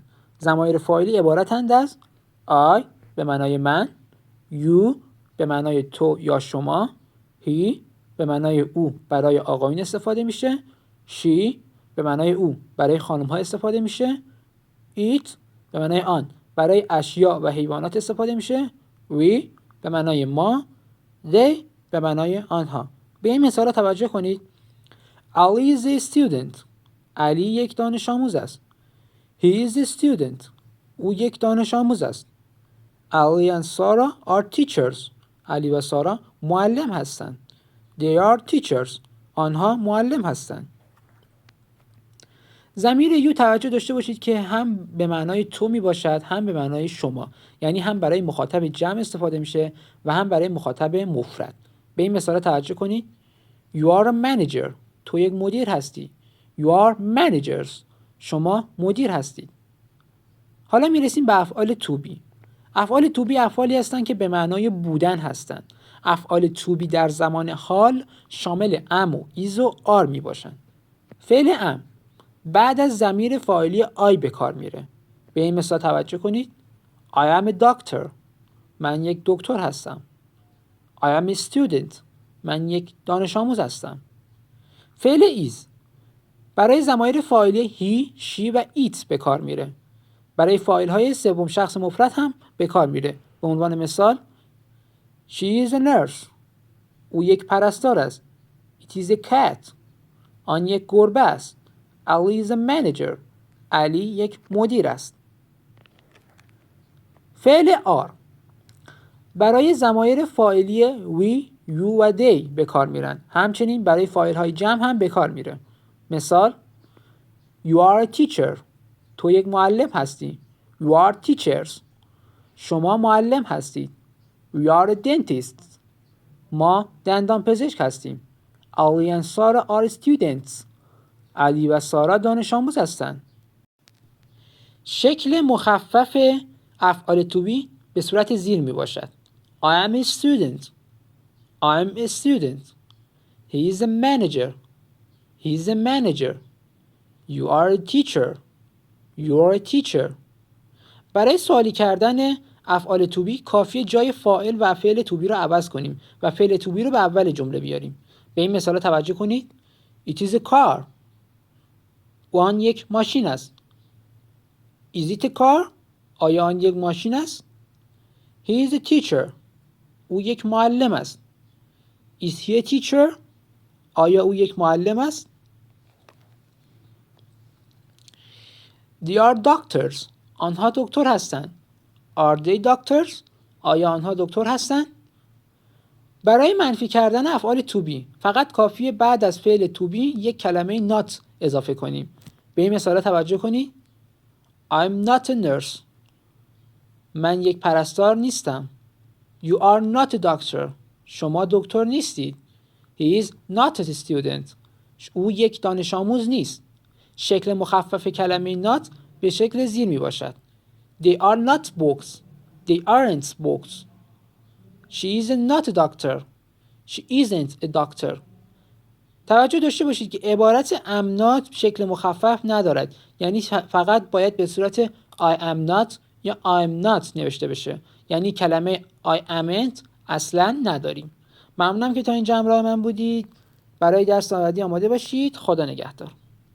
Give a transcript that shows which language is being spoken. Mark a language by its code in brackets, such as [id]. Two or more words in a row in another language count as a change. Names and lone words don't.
[fa] ضمایر فاعلی عبارتند از I به معنای من، you به معنای تو یا شما، he به معنای او برای آقایون استفاده میشه، she به معنای او برای خانم ها استفاده میشه، it به معنای آن برای اشیاء و حیوانات استفاده میشه، we به معنای ما، they به معنای آنها. به این مثال توجه کنید. [en] Ali is a student. [fa] علی یک دانش آموز است. [en] He is a student. [fa] او یک دانش آموز است. [en] Ali and Sarah are teachers. [fa] علی و سارا معلم هستند. [en] They are teachers. [fa] آنها معلم هستند. ضمیر یو توجه داشته باشید که هم به معنای تو می باشد هم به معنای شما. یعنی هم برای مخاطب جمع استفاده میشه و هم برای مخاطب مفرد. به این مثال توجه کنید. [en] You are a manager. [fa] تو یک مدیر هستی. [en] You are managers. [fa] شما مدیر هستید. حالا میرسیم به افعال [en] to be. [fa] افعال [en] to be [fa] افعالی هستند که به معنای بودن هستند. افعال [en] to be [fa] در زمان حال شامل am و is و are می باشند. فعل am بعد از ضمیر فاعلی I به کار میره. به این مثال توجه کنید. [en] I am a doctor. [fa] من یک دکتر هستم. [en] I am a student. [fa] من یک دانش آموز هستم. فعل is برای ضمایر فاعلی he، she و it به کار میره. برای فاعل‌های سوم شخص مفرد هم به کار میره. به عنوان مثال [en] She is a nurse. [fa] او یک پرستار است. [en] It is a cat. [fa] آن یک گربه است. [en] Ali is a manager. [fa] علی یک مدیر است. فعل are برای ضمایر فاعلی we، you و they به کار میرن. همچنین برای فاعل‌های جمع هم به کار میره. [en] مثال You are a teacher. [fa] تو یک معلم هستی. [en] You are teachers. [fa] شما معلم هستید. [en] We are a dentist. [fa] ما دندان پزشک هستیم. [en] Ali and Sarah are students. [fa] علی و سارا دانش آموز هستند. شکل مخفف افعال to be به صورت زیر می باشد. [en] I am a student. I am a student. He is a manager. He is a manager. You are a teacher. You are a teacher. [fa] برای سوالی کردن افعال [en] to be [fa] کافیه جای فاعل و فعل [en] to be [fa] رو عوض کنیم و فعل [en] to be [fa] رو به اول جمله بیاریم. به این مثال توجه کنید. [en] It is a car. [fa] آن یک ماشین است. [en] Is it a car? [fa] آیا آن یک ماشین است؟ [en] He is a teacher. [fa] او یک معلم است. [en] Is he a teacher? [fa] آیا او یک معلم است؟ [en] They are doctors. [fa] آنها دکتر هستند. [en] Are they doctors? [fa] آیا آنها دکتر هستند؟ برای منفی کردن افعال [en] to be [fa] فقط کافیه بعد از فعل [en] to be [fa] یک کلمه not اضافه کنیم. به این مثال توجه کنید. [en] I'm not a nurse. [fa] من یک پرستار نیستم. [en] You are not a doctor. [fa] شما دکتر نیستید. [en] He is not a student. [fa] او یک دانش آموز نیست. شکل مخفف کلمه not به شکل زیر می باشد. [en] They are not books. They aren't books. She is not a doctor. She isn't a doctor. [fa] توجه داشته باشید که عبارت [en] am not [fa] شکل مخفف ندارد. یعنی فقط باید به صورت [en] I am not [fa] یا [en] I'm not [fa] نوشته بشه. یعنی کلمه [en] I amn't [fa] اصلا نداریم. ممنونم که تا اینجا همراه من بودید. برای درس بعدی آماده باشید. خدا نگهدار.